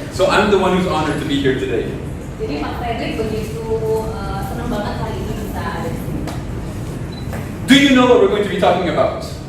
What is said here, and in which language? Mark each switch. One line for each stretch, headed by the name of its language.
English: So I'm the one who's honored to be here today.
Indonesian: Jadi Pak Frederic begitu senang banget hari ini bisa ada di sini.
English: Do you know what we're going to be talking about?